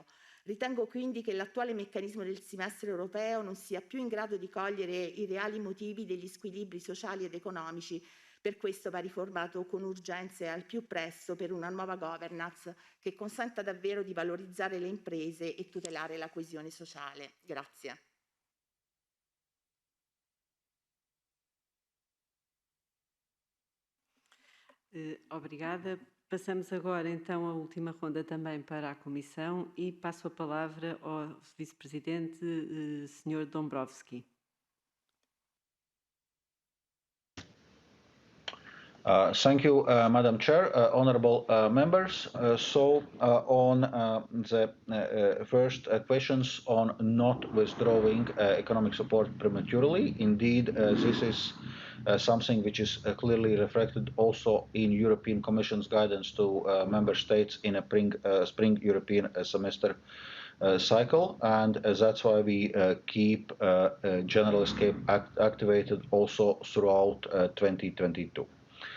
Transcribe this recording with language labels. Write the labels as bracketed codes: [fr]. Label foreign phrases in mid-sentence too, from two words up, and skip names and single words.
[it] Ritengo quindi che l'attuale meccanismo del semestre europeo non sia più in grado di cogliere i reali motivi degli squilibri sociali ed economici. Per questo va riformato con urgenza e al più presto per una nuova governance che consenta davvero di valorizzare le imprese e tutelare la coesione sociale. Grazie. [pt] Obrigada. Passamos agora então à última ronda também para a Comissão e passo a palavra ao Vice-Presidente, Sr. Dombrovski. [en] Thank you, Madam Chair, honorable members. On the first questions on not withdrawing economic support prematurely, indeed, this is something which is clearly reflected also in European Commission's guidance to member states in a spring European semester cycle, and that's why we keep General Escape activated also throughout 2022.